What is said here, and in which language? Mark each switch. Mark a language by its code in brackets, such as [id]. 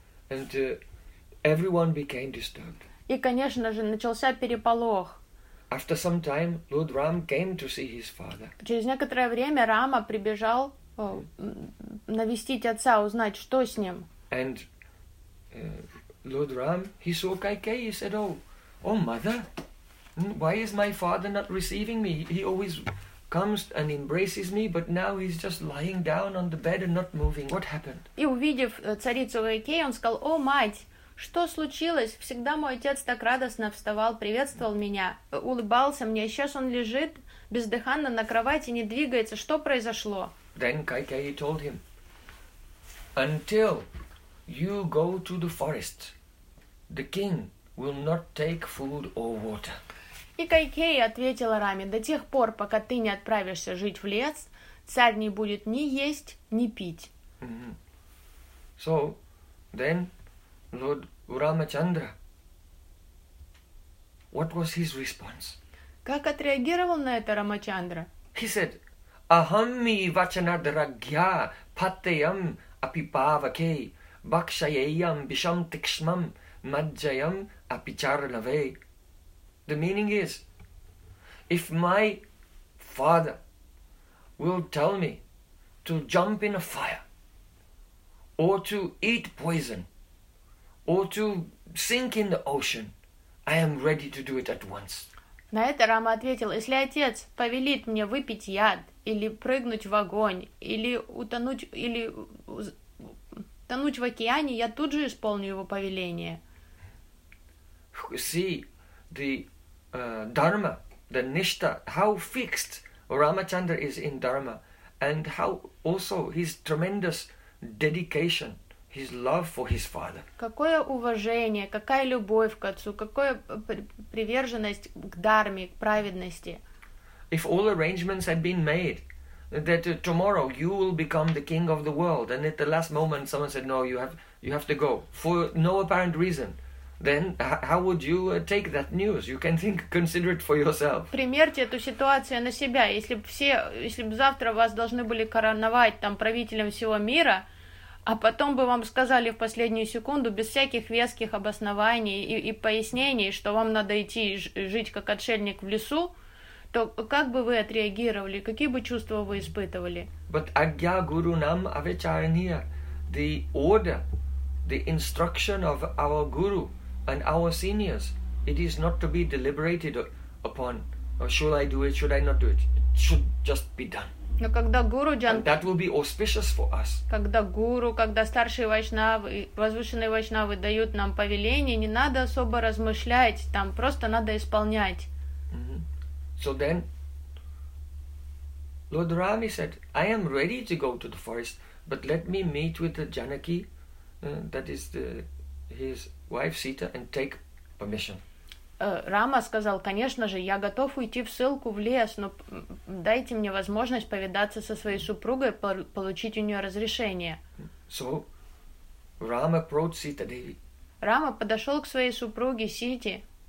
[en] And everyone became disturbed. [ru] И, конечно же, начался переполох. [en] After some time, Lord Ram came to see his father. [ru] Через некоторое время Рама прибежал навестить отца, узнать, что с ним. [en] And Lord Ram, he saw Kaikeyi, he said, oh, mother, why is my father not receiving me? He always comes and embraces me, but now he's just lying down on the bed and not moving. What happened? [ru] И увидев царицу Кайкеи, он сказал, о, мать, что случилось? Всегда мой отец так радостно вставал, приветствовал меня, улыбался мне, а сейчас он лежит бездыханно на кровати, не двигается. Что произошло? [en] Then Kaikeyi told him, until you go to the forest, the king will not take food or water. [ru] И Кайкеи ответила Раме, до тех пор, пока ты не отправишься жить в лес, царь не будет ни есть, ни пить. Mm-hmm. [en] So, then, Lord Ramachandra, what was his response? [ru] Как отреагировал на это Рамачандра? [en] He said, [sa] Ахамми вачанадрагья патеям апипавакей бакшаеям бишам тикшмам маджаям апичарнавей. [en] The meaning is, if my father will tell me to jump in a fire, or to eat poison, or to sink in the ocean, I am ready to do it at once. [ru] На это Рама ответил, если отец повелит мне выпить яд, или прыгнуть в огонь, или утонуть, или тонуть в океане, я тут же исполню его повеление. [en] See the dharma, the nishta, how fixed Ramachandra is in dharma, and how also his tremendous dedication, his love for his father. [ru] Какое уважение, какая любовь к отцу, какая приверженность к дарме, к праведности. [en] If all arrangements had been made, that tomorrow you will become the king of the world, and at the last moment someone said, no, you have to go, for no apparent reason, then how would you take that news? You can think, consider it for yourself. [ru] Примерьте эту ситуацию на себя. Если бы завтра вас должны были короновать там правителем всего мира, а потом бы вам сказали в последнюю секунду, без всяких веских обоснований и пояснений, что вам надо идти жить как отшельник в лесу, то как бы вы отреагировали, какие бы чувства вы испытывали? [en] But [sa] agya guru nam avicharaniya, [en] the order, the instruction of our guru and our seniors, it is not to be deliberated upon. Should I do it? Should I not do it? It should just be done. [ru] Но когда гуру джан, [en] and that will be auspicious for us. [ru] Когда гуру, когда старшие вайшнавы, возвышенные вайшнавы дают нам повеление, не надо особо размышлять, там просто надо исполнять. [en] So then, Lord Rami said, I am ready to go to the forest, but let me meet with the Janaki, that is the, his wife Sita, and take permission. [ru] Рама сказал, конечно же, я готов уйти в ссылку в лес, но дайте мне возможность повидаться со своей супругой, получить у нее разрешение. [en] So, Rama approached Sita Devi. [ru] Рама подошел к своей супруге Сите.